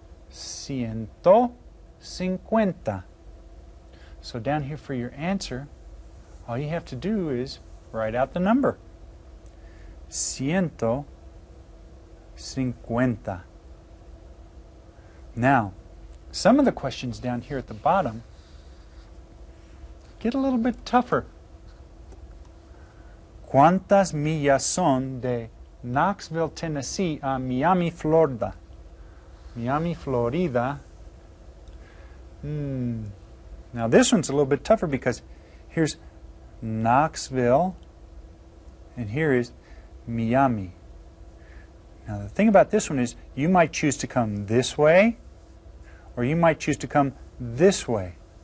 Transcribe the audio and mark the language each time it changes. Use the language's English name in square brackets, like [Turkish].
[English] 150. So down here for your answer, all you have to do is write out the number. 150. Now, some of the questions down here at the bottom get a little bit tougher. [Spanish] ¿Cuántas millas son de Knoxville, Tennessee, a Miami, Florida? Miami, Florida. [English] Now this one's a little bit tougher because here's Knoxville and here is Miami. Now the thing about this one is you might choose to come this way or you might choose to come this way.